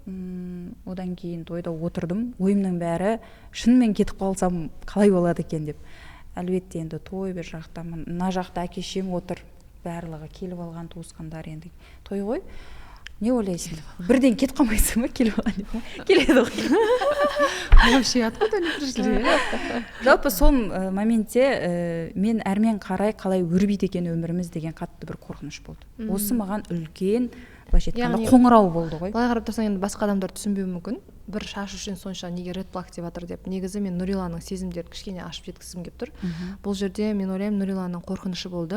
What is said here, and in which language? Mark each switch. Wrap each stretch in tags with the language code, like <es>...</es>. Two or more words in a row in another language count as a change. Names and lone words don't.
<kk>Одан кейін тойда отырдым. Ойымның бәрі шынымен кетіп қалсам қалай болады екен деп. Әлбетте енді той бір жақта, мына жақта әке-шешем отыр, барлығы келіп алған туысқандар, енді той ғой. Не ойлайсың? Бірден кетіп қалмайсың ба келіп алған деп? Келеді ғой.</kk> <ru>Вообще откуда они пришли?</ru> <kk>Жалпы сол моментте мен әрмен қалай өрбиді екен өміріміз деген қатты бір қорқыныш болды. Осы маған үлкен былайша айтқанда қоңырау болды ғой. Былай қарап тұрсаң енді басқа адамдар түсінбеуі мүмкін. Бір шаш үшін сонша неге</kk> <en>red flag</en> <kk>деп жатыр деп. Негізі мен Нұриланың сезімдерін кішкене ашып жеткізгім келіп тұр. Бұл жерде мен ойлаймын Нұриланың қорқынышы болды.</kk>